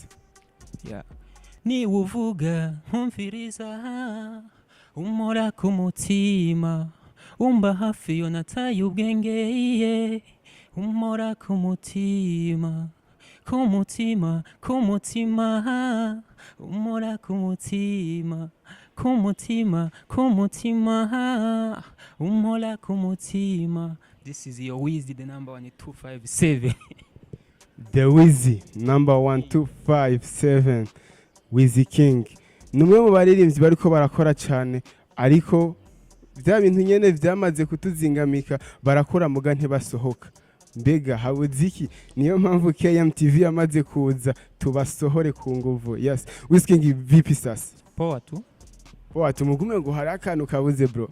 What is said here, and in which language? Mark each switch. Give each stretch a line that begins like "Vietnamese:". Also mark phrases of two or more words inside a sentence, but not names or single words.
Rundi: ni uvuga nkumviriza umora ku mutima umba hafi yo nataye ubwengeye umora ku mutima umora ku mutima umora ku mutima.
English: This is your Wizzy, the number 1257. The Wizzy number 1257
Rundi: Wizzy King numwe mu baririmbyi bariko barakora cyane ariko bya bintu nyene vyamaze kutuzingamika barakora muga ntibasohoka mbega habuze iki niyo mpamvu KMTV yamaze kuza tubasohore ku nguvu yes Wizzy King
Swahili: vipi sasa poa tu
Rundi: mugume ngo hari akantu kabuze bro